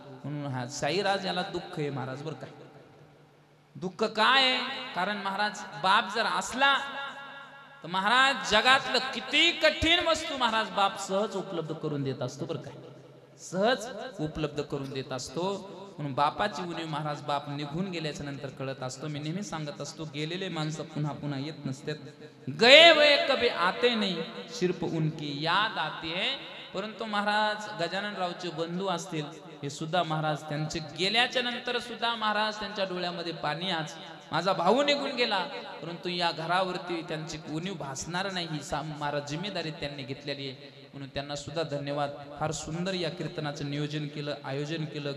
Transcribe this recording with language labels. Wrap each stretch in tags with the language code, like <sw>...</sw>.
<mr>म्हणून हा साईराज याला दुःख आहे महाराज बरं का. दुःख काय आहे, कारण महाराज बाप जर असला तर महाराज जगातलं किती कठीण वस्तू महाराज बाप सहज उपलब्ध करून देत असतो बरं काय, सहज उपलब्ध करून देत असतो. म्हणून बापाची उणीव महाराज बाप निघून गेल्याच्या नंतर कळत असतो. मी नेहमी सांगत असतो, गेलेले माणसं पुन्हा पुन्हा येत नसतात.</mr> <hi>गए वे कभी आते नहीं, सिर्फ उनकी याद आती है.</hi> <mr>परंतु महाराज गजाननरावचे बंधू असतील, हे सुद्धा महाराज त्यांचे गेल्याच्या नंतर सुद्धा महाराज त्यांच्या डोळ्यामध्ये पाणी. आज माझा भाऊ निघून गेला, परंतु या घरावरती त्यांची उणीव भासणार नाही ही महाराज जिम्मेदारी त्यांनी घेतलेली आहे. म्हणून त्यांना सुद्धा धन्यवाद. फार सुंदर या कीर्तनाचं नियोजन केलं, आयोजन केलं.</mr>